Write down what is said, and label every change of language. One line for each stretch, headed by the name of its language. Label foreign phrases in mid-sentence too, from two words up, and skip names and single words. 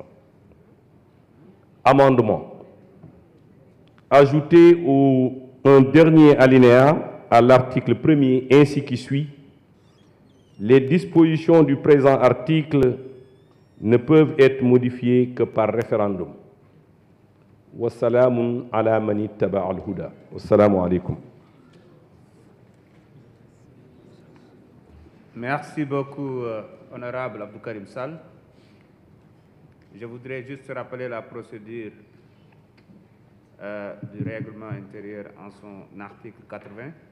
French: Amendement. Ajouter un dernier alinéa à l'article 1er ainsi qui suit. Les dispositions du présent article ne peuvent être modifiées que par référendum.
Arabic: والسلام على من اتبع الهدى. والسلام عليكم.
French: Merci beaucoup, honorable Abdou Karim Sall. Je voudrais juste rappeler la procédure du règlement intérieur en son article 80.